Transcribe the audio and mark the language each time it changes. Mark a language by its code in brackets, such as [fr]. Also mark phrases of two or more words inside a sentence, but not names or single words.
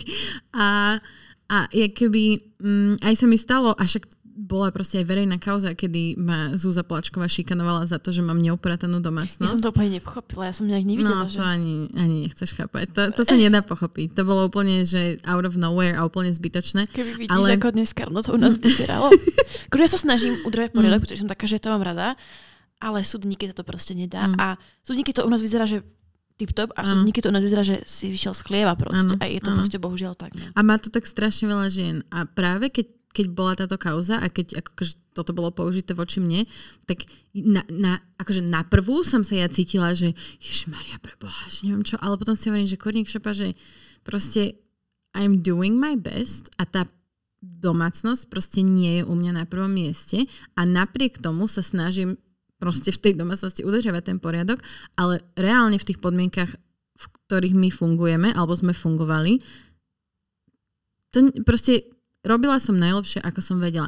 [sk] A keby aj sa mi stalo, a však bola proste aj verejná kauza, kedy ma Zúza Plačková šikanovala za to, že mám neupratanú domácnosť. Ja som to úplne nepochopila, ja som nejak nevidela. No to ani nechceš chápať. To sa nedá pochopiť. To bolo úplne, že [en] out of nowhere [sk] a úplne zbytočné. Keby vidíš, ako dneska ráno to u nás vyzeralo. Ja sa snažím udržať poriadok, pretože som taká, že to mám rada, ale súdniky to proste nedá. A súdniky to u nás vyzerá, že tip-top a súdniky to u nás vyzerá, že si vyšiel z chlieva proste. A je to proste bohužiaľ tak. Ne? A má to tak strašne veľa žien. A práve keď bola táto kauza a keď akože toto bolo použité voči mne, tak akože na prvú som sa ja cítila, že ježišmaria preboha, že neviem čo, ale potom si hovorím, že kurník šopa, že proste [en] I'm doing my best [sk] a tá domácnosť proste nie je u mňa na prvom mieste a napriek tomu sa snažím proste v tej domácnosti udržiavať ten poriadok, ale reálne v tých podmienkach, v ktorých my fungujeme, alebo sme fungovali, to proste robila som najlepšie, ako som vedela.